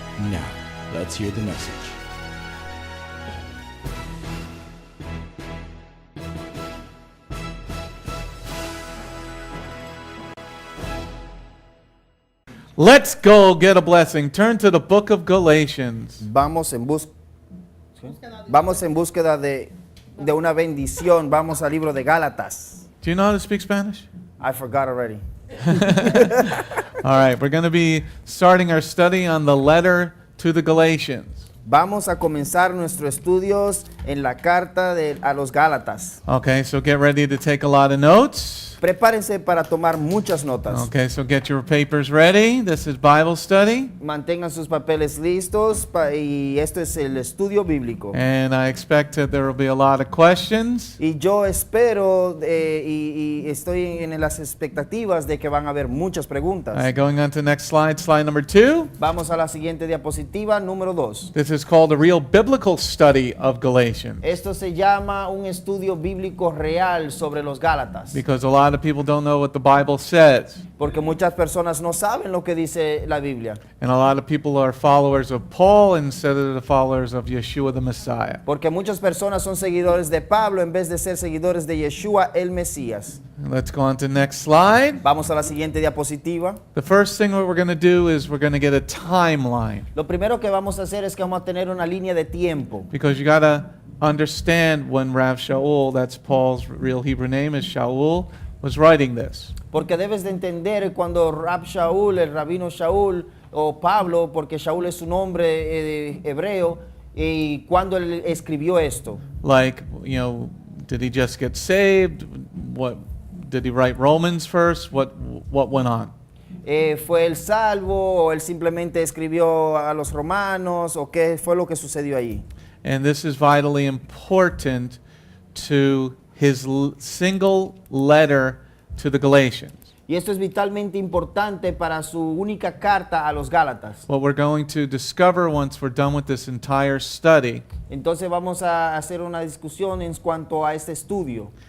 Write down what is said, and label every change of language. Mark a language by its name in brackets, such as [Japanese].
[English] Now, let's hear the message. Let's go get a blessing. Turn to the book of Galatians. [Spanish] Vamos en búsqueda de una bendición. Vamos al libro de Gálatas. [English] Do you know how to speak Spanish? I forgot already. All right, we're going to be starting our study on the letter to the Galatians. [Spanish] Vamos a comenzar nuestros estudios en la carta a los Gálatas. [English] Okay, so get ready to take a lot of notes. [Spanish] Prepárense para tomar muchas notas. [English] Okay, so get your papers ready. This is Bible study. [Spanish] Mantengan sus papeles listos y esto es el estudio bíblico. [English] And I expect that there will be a lot of questions. [Spanish] Y yo espero y estoy en las expectativas de que van a haber muchas preguntas. [English] All right, going on to the next slide, slide number 2. [Spanish] Vamos a la siguiente diapositiva, número 2. [English] This is called a real biblical study of Galatians. [Spanish] Esto se llama un estudio bíblico real sobre los Gálatas. [English] Because a lot of people don't know what the Bible says. [Spanish] Porque muchas personas no saben lo que dice la Biblia. [English] And a lot of people are followers of Paul instead of the followers of Yeshua the Messiah. [Spanish] Porque muchas personas son seguidores de Pablo en vez de ser seguidores de Yeshua el Mesías. [English] Let's go on to the next slide. [Spanish] Vamos a la siguiente diapositiva. [English] The first thing what we're going to do is we're going to get a timeline. [Spanish] Lo primero que vamos a hacer es que vamos a tener una línea de tiempo. [English] Because you got to understand when Rav Sha'ul, that's Paul's real Hebrew name is Sha'ul, was writing this. [Spanish] Porque debes de entender cuando Rab Sha'ul, el rabino Sha'ul, o Pablo, porque Sha'ul es su nombre hebreo, y cuando él escribió esto. [English] Like, you know, did he just get saved? What did he write Romans first? What went on? [Spanish] ¿Fue el salvo o él simplemente escribió a los romanos o qué fue lo que sucedió allí? [English] And this is vitally important to his single letter to the Galatians. [Spanish] Y esto es vitalmente importante para su única carta a los Gálatas. [English] What we're going to discover once we're done with this entire study, [Spanish] Entonces vamos a hacer una discusión en cuanto a este estudio.